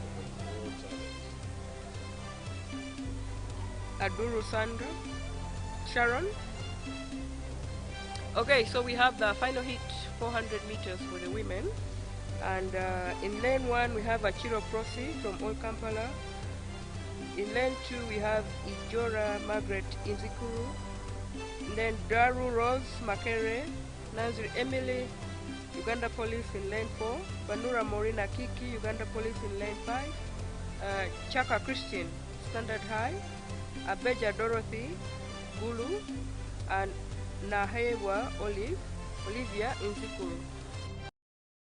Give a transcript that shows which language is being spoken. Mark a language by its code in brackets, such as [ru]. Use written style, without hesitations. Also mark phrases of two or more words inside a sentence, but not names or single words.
[en] Aduru Sandra. Sharon. Okay, so we have the final hit, 400 meters for the women. And in lane 1, we have Achiro Prosi from Old Kampala. In lane 2, we have Ijora Margaret Inzikuru. Then Daru Rose Makere, Nazri Emily, Uganda Police in lane 4. Banura Morina Kiki, Uganda Police in lane 5. Chaka Christian, Standard High. Abeja Dorothy, Gulu. And Nahewa Olivia Inzikuru.